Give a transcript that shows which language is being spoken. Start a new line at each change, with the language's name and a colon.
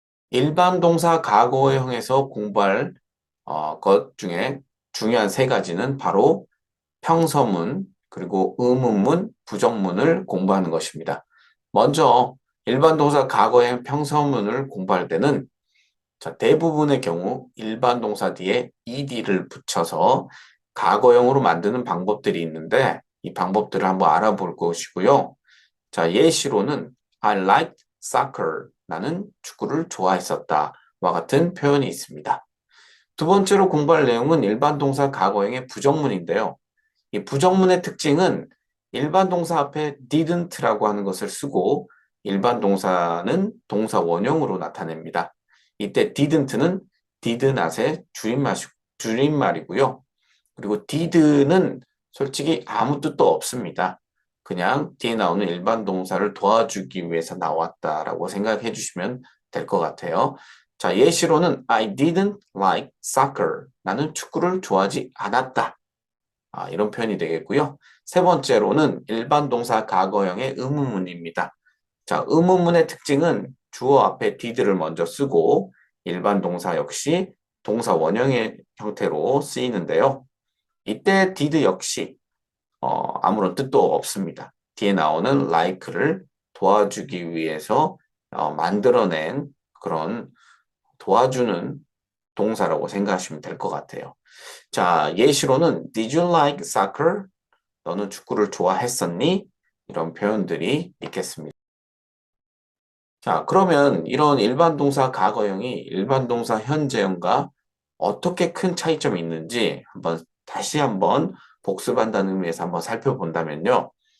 Korean: 일반 동사 과거형에서 공부할 것 중에 중요한 세 가지는 바로 평서문, 그리고 의문문, 부정문을 공부하는 것입니다. 먼저 일반 동사 과거형 평서문을 공부할 때는 대부분의 경우 일반 동사 뒤에 ed를 붙여서 과거형으로 만드는 방법들이 있는데 이 방법들을 한번 알아볼 것이고요. 자, 예시로는
English: I liked soccer.
Korean: 나는 축구를 좋아했었다. 와 같은 표현이 있습니다. 두 번째로 공부할 내용은 일반 동사 과거형의 부정문인데요. 이 부정문의 특징은 일반 동사 앞에 didn't라고 하는 것을 쓰고 일반 동사는 동사 원형으로 나타냅니다. 이때 didn't는 did not의 줄임말이고요. 그리고 did는 솔직히 아무 뜻도 없습니다. 그냥 뒤에 나오는 일반 동사를 도와주기 위해서 나왔다라고 생각해 주시면 될 것 같아요. 자, 예시로는
English: I didn't like soccer.
Korean: 나는 축구를 좋아하지 않았다. 이런 표현이 되겠고요. 세 번째로는 일반 동사 과거형의 의문문입니다. 자, 의문문의 특징은 주어 앞에 did를 먼저 쓰고 일반 동사 역시 동사 원형의 형태로 쓰이는데요. 이때 did 역시 아무런 뜻도 없습니다. 뒤에 나오는 like를 도와주기 위해서 만들어낸 그런 도와주는 동사라고 생각하시면 될 것 같아요. 자, 예시로는
English: Did you like soccer?
Korean: 너는 축구를 좋아했었니? 이런 표현들이 있겠습니다. 자, 그러면 이런 일반 동사 과거형이 일반 동사 현재형과 어떻게 큰 차이점이 있는지 다시 한번 복습한다는 의미에서 한번 살펴본다면요.